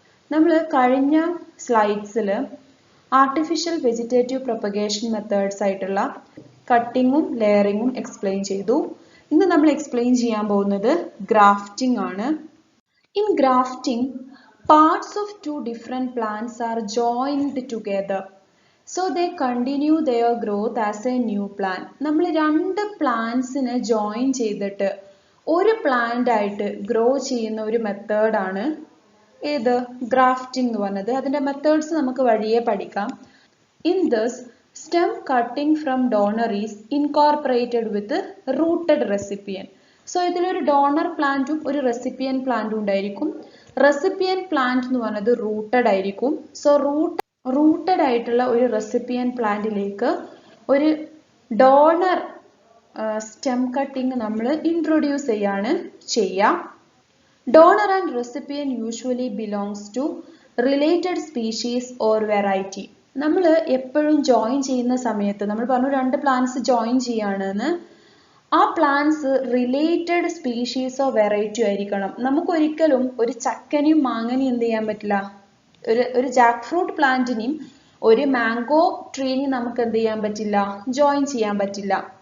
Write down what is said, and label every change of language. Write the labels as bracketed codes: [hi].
[ml] നമ്മൾ കഴിഞ്ഞ സ്ലൈഡ്സിൽ artificial vegetative propagation methods ആയിട്ടുള്ള കട്ടിങ്ങും ലെയറിങ്ങും എക്സ്പ്ലെയിൻ ചെയ്തു. ഇന്ന് നമ്മൾ എക്സ്പ്ലെയിൻ ചെയ്യാൻ പോകുന്നത് ഗ്രാഫ്റ്റിംഗ് ആണ്. [en] In grafting, parts of two different plants are joined together. So they continue their growth as a new plant. [ml] നമ്മൾ രണ്ട് പ്ലാന്റ്സിനെ ജോയിൻ ചെയ്തിട്ട് ഒരു പ്ലാന്റ് ആയിട്ട് ഗ്രോ ചെയ്യുന്ന ഒരു മെത്തേഡാണ് ഏത് ഗ്രാഫ്റ്റിംഗ് എന്ന് പറഞ്ഞത്. അതിന്റെ മെത്തേഡ്സ് നമുക്ക് വഴിയെ പഠിക്കാം. [en] In this, stem cutting from donor is incorporated with rooted recipient. [ml] So ഇതിലൊരു ഡോണർ പ്ലാന്റും ഒരു റെസിപ്പിയൻ പ്ലാന്റും ഉണ്ടായിരിക്കും. റെസിപ്പിയൻ പ്ലാന്റ് എന്ന് പറയുന്നത് റൂട്ടഡ് ആയിരിക്കും. സോ റൂട്ടഡ് ആയിട്ടുള്ള ഒരു റെസിപ്പിയൻ പ്ലാന്റിലേക്ക് ഒരു ഡോണർ സ്റ്റെം കട്ടിങ് നമ്മൾ ഇൻട്രൊഡ്യൂസ് ചെയ്യുക. [en] Donor and recipient usually belongs to related species or variety. [ml] നമ്മൾ എപ്പോഴും ജോയിൻ ചെയ്യുന്ന സമയത്ത് നമ്മൾ പറഞ്ഞു രണ്ട് പ്ലാന്റ്സ് ജോയിൻ ചെയ്യാണെന്ന്. ആ പ്ലാന്റ്സ് റിലേറ്റഡ് സ്പീഷീസോ വെറൈറ്റിയോ ആയിരിക്കണം. നമുക്കൊരിക്കലും ഒരു ചക്കനെയും മാങ്ങനെയും എന്ത് ചെയ്യാൻ പറ്റില്ല, ഒരു ജാക്ക് ഫ്രൂട്ട് പ്ലാന്റിനെയും ഒരു മാംഗോ ട്രീനെയും നമുക്ക് എന്ത് ചെയ്യാൻ പറ്റില്ല, ജോയിൻ ചെയ്യാൻ പറ്റില്ല.